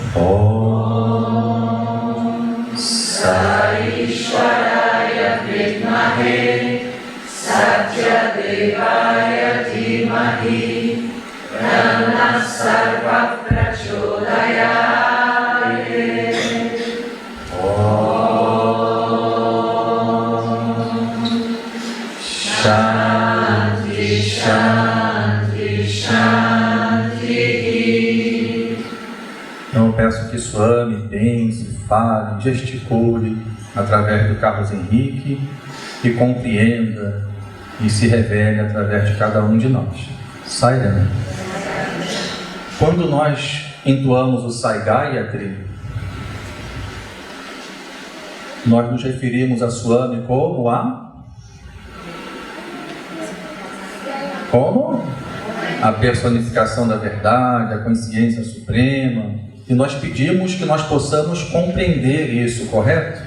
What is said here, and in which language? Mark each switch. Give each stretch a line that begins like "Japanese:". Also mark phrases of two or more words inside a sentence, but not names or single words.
Sanskrit: ॐ साई ईश्वराय विद्महे सत्य देवाय धीमहि तन्नः सर्व प्रचोदयात्. शान्तिः, शान्तिः, शान्तिः.
Portuguese: Então eu peço que Swami pense, fale, gesticule através do Carlos Henrique e compreenda e se revele através de cada um de nós. Sairam. Quando nós entoamos o Sai Gayatri, nós nos referimos a Swami como a personificação da verdade, a consciência suprema, e nós pedimos que nós possamos compreender isso, correto?